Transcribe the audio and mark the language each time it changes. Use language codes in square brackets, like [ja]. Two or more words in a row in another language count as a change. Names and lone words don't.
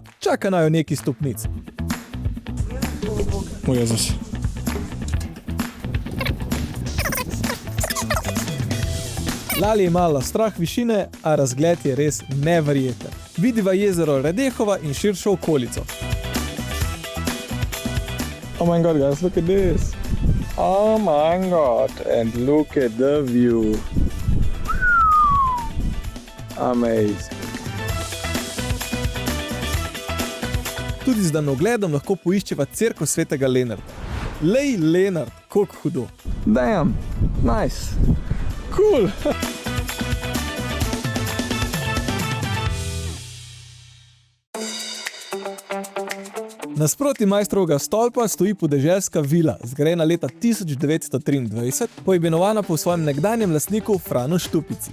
[sl] Čaka naju neki stopnic. O Jezus. Lali je imala strah višine, a razgled je res neverjeten. Vidiva jezero Redehova in širšo okolico. [en] Oh my god, guys, look at this. Oh my god, and look at the view. Amazing. [sl] Tudi z daljnogledom lahko poiščeva cerkev svetega Lenarta. Lej, Lenart, koliko hudo. [en] Damn, nice. Cool. [sl] Nasproti Maestrovega stolpa stoji podeželska vila, zgrajena leta 1923, poimenovana po svojem nekdanjem lastniku Franu Štupici.